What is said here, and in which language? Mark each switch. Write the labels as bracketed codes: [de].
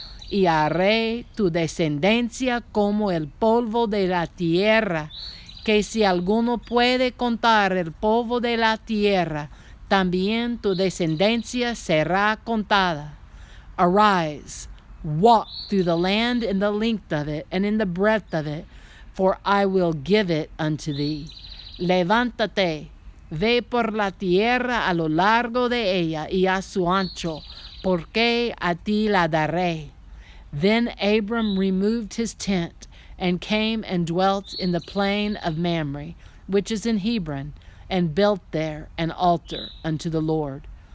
[es] Y haré tu descendencia como el polvo de la tierra, que si alguno puede contar el polvo de la tierra, también tu descendencia será contada. [en] Arise, walk through the land in the length of it and in the breadth of it, for I will give it unto thee. [es] Levántate, ve por la tierra a lo largo de ella y a su ancho, porque a ti la daré. [en] Then Abram removed his tent, and came and dwelt in the plain of Mamre, which is in Hebron, and built there an altar unto the Lord.